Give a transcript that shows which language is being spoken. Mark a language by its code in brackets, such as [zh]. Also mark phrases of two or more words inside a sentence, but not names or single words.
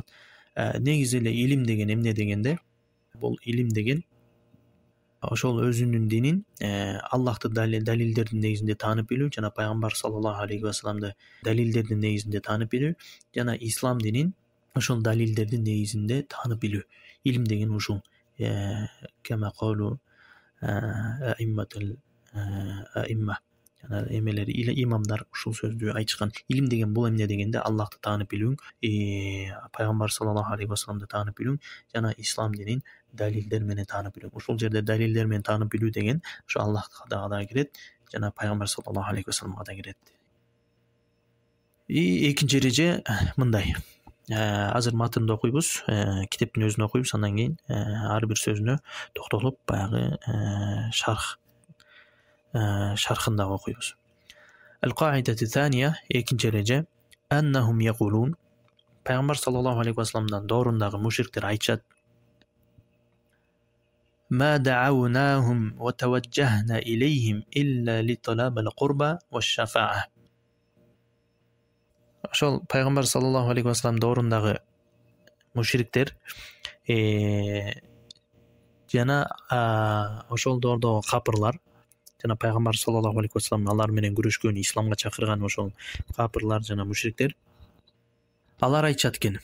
[ky] Негизи эле илим деген эмне дегенде, бул илим деген ошол өзүнүн динин Аллахты далилдердин негизинде таанып билүү, жана пайгамбар [ar] صلى الله عليه وسلم [ky] далилдердин негизинде таанып билүү, жана ислам динин ошол далилдердин негизинде таанып билүү. Илим деген ушул. [ar] كما قالوا الأئمة. [ky] Жана эмелер имамдар ушул сөздү айтышкан. Илим деген бул эмне дегенде, Аллахты таанып билүүң, пайгамбар [ar] صلى الله عليه وسلم [ky] таанып билүүң, жана ислам динин далилдер менен таанып билүүң. Ушул жерде далилдер менен таанып билүү деген ошо Аллахка да кирет, жана пайгамбар [ar] صلى الله عليه وسلم [ky] да кирет. Экинчи эреже мындай. Азыр матынды окуйбуз, китептин өзүн окуйбуз, андан кийин ар бир сөзүнө токтолуп, баягы шархында окуйбуз. [ar] القاعدة الثانية, [ky] экинчи эреже, [ar] أنهم يقولون, [ky] пайгамбар [ar] صلى الله عليه وسلم [ky] доорундагы мушриктер айтышат: [ar] ما دعوناهم وتوجهنا إليهم إلا لطلب القربى والشفاعة. [ky] Ошол пайгамбар [ar] صلى الله عليه وسلم [ky] доорундагы мушриктер жана ошол доордогу капырлар, жана пайгамбар [ar] صلى الله عليه وسلم [ky] алар менен күрөшкөн, исламга чакырган ошол капырлар жана мушриктер, алар айтышат экен.